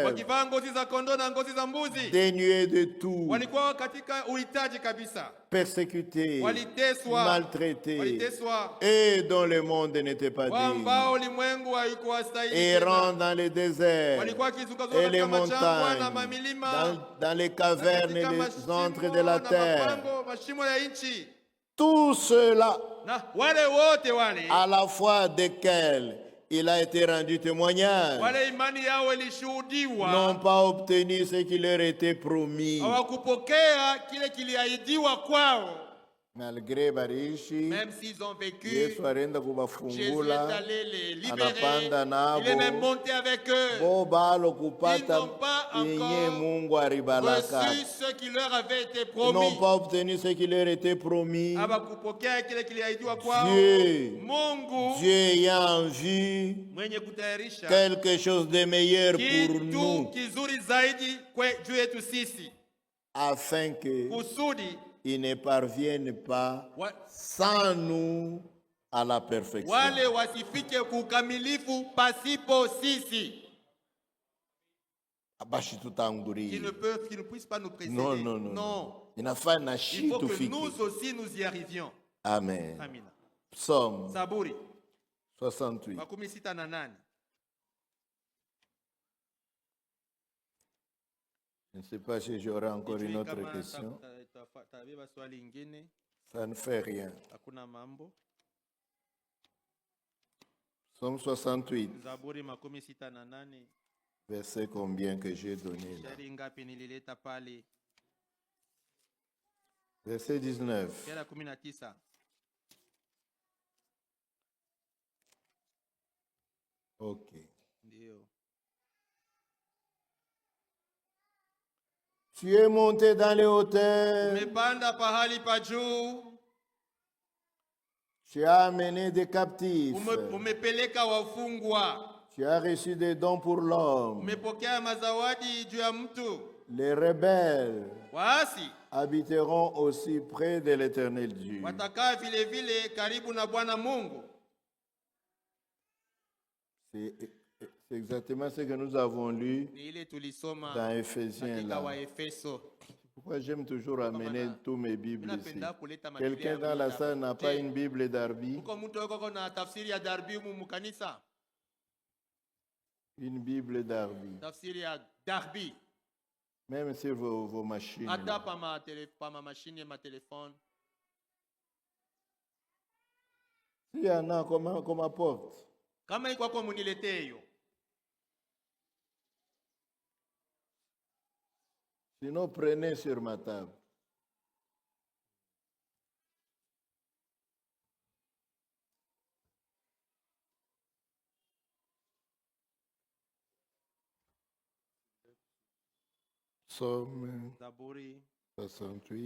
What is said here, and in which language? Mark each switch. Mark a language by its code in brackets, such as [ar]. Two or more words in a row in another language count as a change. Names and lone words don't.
[sw] wakivaa ngozi za kondoo na ngozi za mbuzi, [fr] dénués de tout, [sw] walikuwa katika uhitaji kabisa, [fr] persécutés, [sw] waliteswa, [fr] maltraités, [sw] waliteswa, [fr] et dont le monde n'était pas [sw] ambao [fr] digne, [sw] ulimwengu haikuwastahili [fr] errant [sw] tena. [fr] dans les déserts [sw] Walikuwa wakizunguka [fr] et les [sw] katika machangwa na [fr] montagnes, [sw] mamilima, [fr] dans les cavernes et [sw] katika [fr] les [sw] mashimo [fr] antres de la [sw] na [fr] terre. [sw] mapango, mashimo ya nchi, [fr] Tout cela, [sw] na wale wote wale [fr] à la fois desquels il a été rendu témoignage, [sw] wale imani yao [fr] n'ont [sw] ilishuhudiwa, [fr] pas obtenu ce qui leur était promis. [sw] hawakupokea kile kiliahidiwa kwao. malgré bariishi [fr] Même s'ils ont vécu, [sw] Yesu alienda [fr] Jésus est [sw] kubafungula [fr] allé les libérer. [sw] anapanda nabo [fr] Il est même monté avec eux. [sw] bo balo [fr] Ils [sw] kupata [fr] n'ont pas [sw] yenye [fr] encore [sw] Mungu alibalaka. [fr] reçu ce qui leur avait été Ils promis. n'ont pas obtenu ce qui leur était promis. [sw] Hawakupokea kile kiliahidiwa kwao. [fr] Dieu, [sw] Mungu [fr] Dieu ayant en vue [sw] mwenye kutayarisha [fr] quelque chose de meilleur pour [sw] kitu [fr] nous, [sw] kizuri zaidi juu yetu sisi, [fr] afin que [sw] kusudi [fr] ils ne parviennent pas sans nous à la perfection. [sw] wale wasifike kukamilifu pasipo sisi, Abashi [fr] qui [sw] tutangulie. [fr] ne puissent pas nous précéder. Non, non, non. Non. [sw] Inafaa na [fr] Il [sw] shi [fr] faut que [sw] tufike. [fr] nous aussi nous y arrivions. Amen. [sw] Amina. [fr] Psaume [sw] Zaburi [fr] 68. [sw] 68. [fr] Je ne sais pas si j'aurai encore une [sw] Sijui [fr] autre [sw] kama [fr] question. [sw] tabeba swali ingine. [fr] Ça ne fait rien. [sw] Hakuna mambo. [fr] Psaume 68, [sw] Zaburi 68. [fr] verset combien que j'ai donné là? [sw] Shairi ngapi nilileta pale? [fr] Verset 19. [sw] Shairi 19. [fr] Ok. [sw] Ndio. [fr] Tu es monté dans les hauteurs. [sw] Umepanda pahali pa juu. [fr] Tu as amené des captifs. [sw] Umepeleka wafungwa. [fr] Tu as reçu des dons pour l'homme. [sw] Umepokea mazawadi juu ya mtu. [fr] Les rebelles [sw] Waasi [fr] habiteront aussi près de l'Éternel Dieu. [sw] watakaa vile vile karibu na Bwana Mungu. [fr] C'est exactement ce que nous avons lu [sw] Ni ile tulisoma [fr] dans Éphésiens [sw] katika [fr] là. [sw] Waefeso. [fr] Pourquoi j'aime toujours amener tous mes Bibles ici? [sw] Napenda kuleta Biblia [fr] Quelqu'un dans la salle n'a pas une Bible d'Arby? [sw] Uko mtu yuko na tafsiri ya Darby mu kanisa? [fr] Une Bible d'Arby. [sw] Tafsiri ya Darby. [fr] Même sur vos machines. [sw] Hata [fr] là. [sw] pa ma machine ma téléphone. [fr] S'il y en a, qu'on apporte. [sw] Kama iko kwa muniletee hiyo. [fr] Sinon, prenez sur ma table. Psaume [sw] Zaburi 68.